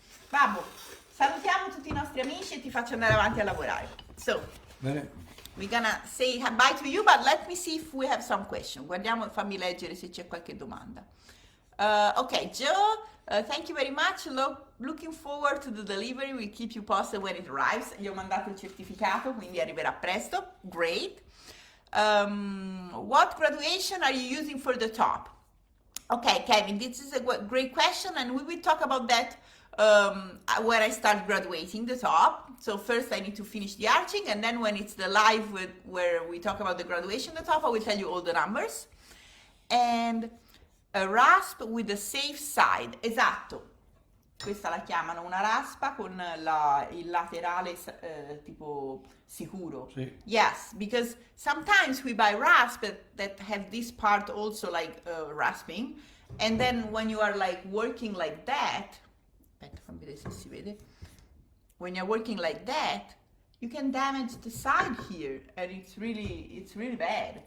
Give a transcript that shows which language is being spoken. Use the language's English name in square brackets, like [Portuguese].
[Italian] Babbo, salutiamo tutti i nostri amici e ti faccio andare avanti a lavorare. [English] So, [Italian] Bene. [English] we're gonna say bye to you, but let me see if we have some question. [Italian] Guardiamo, fammi leggere se c'è qualche domanda. [English] Okay, Joe, thank you very much. Looking forward to the delivery. We'll keep you posted when it arrives. [Italian] Gli ho mandato il certificato, quindi arriverà presto. [English] Great. What graduation are you using for the top? Okay, Kevin, this is a great question, and we will talk about that when I start graduating the top. So first I need to finish the arching, and then when it's the live where we talk about the graduation the top, I will tell you all the numbers. And a rasp with a safe side. [Italian] Esatto. Questa la chiamano una raspa con il laterale tipo sicuro. Sì. [English] Yes, because sometimes we buy rasp that have this part also like rasping, and then when you are like working like that, [Italian] aspetta, fammi vedere se si vede. [English] When you're working like that, you can damage the side here, and it's really bad.